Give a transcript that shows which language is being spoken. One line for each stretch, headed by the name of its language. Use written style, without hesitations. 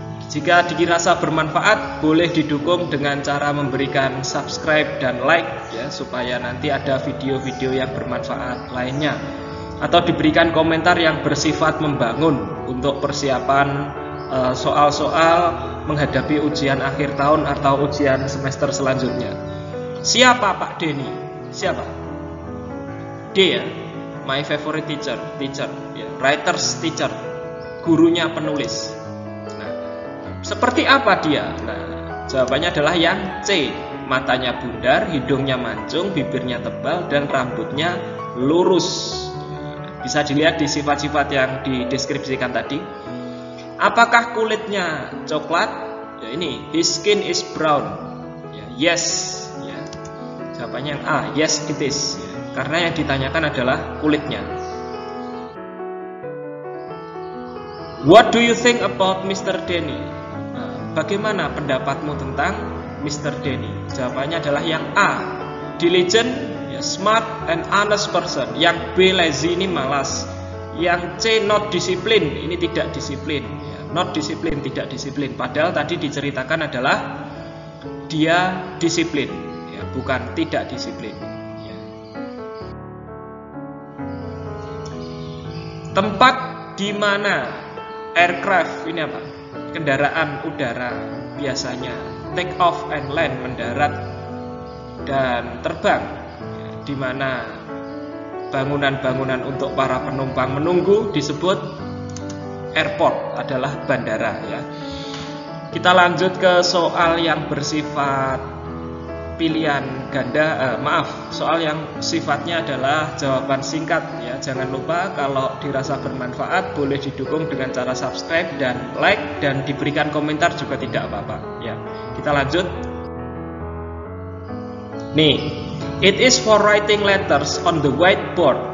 Indonesian: Jika dirasa bermanfaat, boleh didukung dengan cara memberikan subscribe dan like ya, supaya nanti ada video-video yang bermanfaat lainnya, atau diberikan komentar yang bersifat membangun untuk persiapan soal-soal menghadapi ujian akhir tahun atau ujian semester selanjutnya. Siapa Pak Denny? Siapa? D ya.
English: My favorite teacher,
Indonesian: ya, writer's teacher, gurunya penulis. Nah, seperti apa dia? Nah, jawabannya adalah yang C. Matanya bundar, hidungnya mancung, bibirnya tebal, dan rambutnya lurus. Bisa dilihat di sifat-sifat yang dideskripsikan tadi. Apakah kulitnya coklat? Ya, ini
English: his skin is brown.
Indonesian: Ya, yes. Ya. Jawabannya yang A.
English: Yes it is.
Indonesian: Ya. Karena yang ditanyakan adalah kulitnya.
English: What do you think about Mr.
Indonesian: Denny? Nah, bagaimana pendapatmu tentang Mr. Denny? Jawabannya adalah yang A.
English: Diligent,
Indonesian: ya,
English: smart and honest person.
Indonesian: Yang B. lazy, ini malas. Yang C.
English: not discipline,
Indonesian: ini tidak disiplin. Ya, not discipline, tidak disiplin. Padahal tadi diceritakan adalah dia disiplin, ya, bukan tidak disiplin. Tempat di mana aircraft, ini apa? Kendaraan udara biasanya
English: take off and land,
Indonesian: mendarat dan terbang. Di mana bangunan-bangunan untuk para penumpang menunggu disebut airport, adalah bandara ya. Kita lanjut ke soal yang bersifat pilihan ganda, soal yang sifatnya adalah jawaban singkat ya. Jangan lupa kalau dirasa bermanfaat boleh didukung dengan cara subscribe dan like, dan diberikan komentar juga tidak apa-apa ya. Kita lanjut. Nih,
English: it is for writing letters on the whiteboard.